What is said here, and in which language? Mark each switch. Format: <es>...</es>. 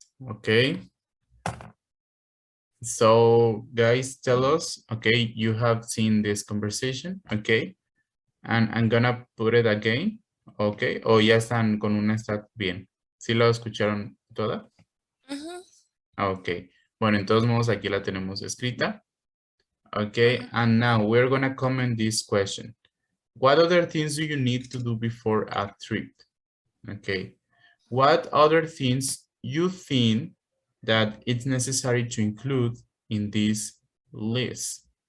<en>Okay. So guys, tell us, okay, you have seen this conversation, okay? And I'm gonna put it again, okay?</en> <es>O ya están con una está bien. ¿Sí lo escucharon toda? Ok. Bueno, entonces modos aquí la tenemos escrita.</es> <en>Okay, and now we're gonna comment this question. What other things do you need to do before a trip? Okay. What other things you think that it's necessary to include in this list?</en>